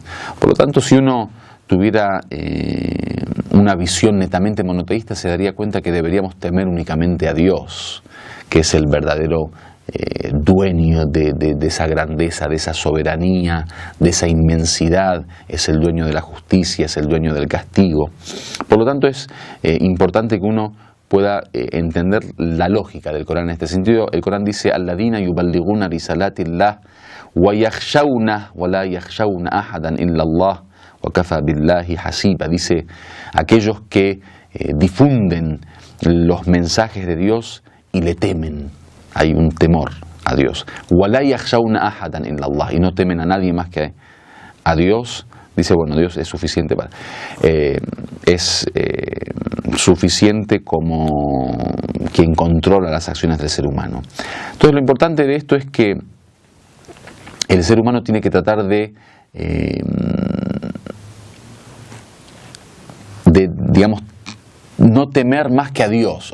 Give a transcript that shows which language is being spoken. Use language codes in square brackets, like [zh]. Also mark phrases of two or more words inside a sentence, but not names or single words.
[es] Por lo tanto, si uno tuviera una visión netamente monoteísta, se daría cuenta que deberíamos temer únicamente a Dios, que es el verdadero dueño de esa grandeza, de esa soberanía, de esa inmensidad, es el dueño de la justicia, es el dueño del castigo. Por lo tanto, es importante que uno pueda entender la lógica del Corán en este sentido. El Corán dice: [ar] الذين يبلغون رسالات الله ويخشون ولا يخشون أحدا إلا الله وكفى بالله حسيبا. [es] Dice, aquellos que difunden los mensajes de Dios y le temen. Hay un temor a Dios. [ar] وَلَا يَخْشَوْنَ أَحَدًا إِلَّا اللَّهِ. [es] Y no temen a nadie más que a Dios. Dice, bueno, Dios es suficiente para... suficiente como quien controla las acciones del ser humano. Entonces lo importante de esto es que el ser humano tiene que tratar de digamos, no temer más que a Dios.